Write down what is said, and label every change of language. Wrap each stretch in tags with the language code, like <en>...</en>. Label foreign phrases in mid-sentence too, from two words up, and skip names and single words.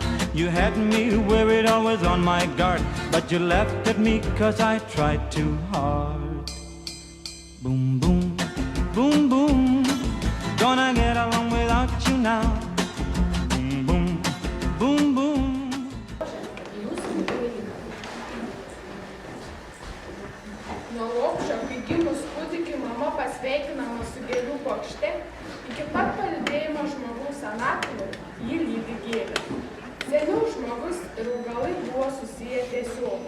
<en>You had me worried, always on my guard, but you laughed at me 'cause I tried too hard. Boom, boom, boom, boom, gonna get along without you now. Boom, boom, boom, boom.</en> <lt>Nuo lopšio, kai gimus kūdikiui mama pasveikinama su gėlių puokšte, iki pat palydėjimo žmogaus senatvėje jį lydi gėlė. Seniau žmogus ir augalai buvo susiję tiesiog.</lt>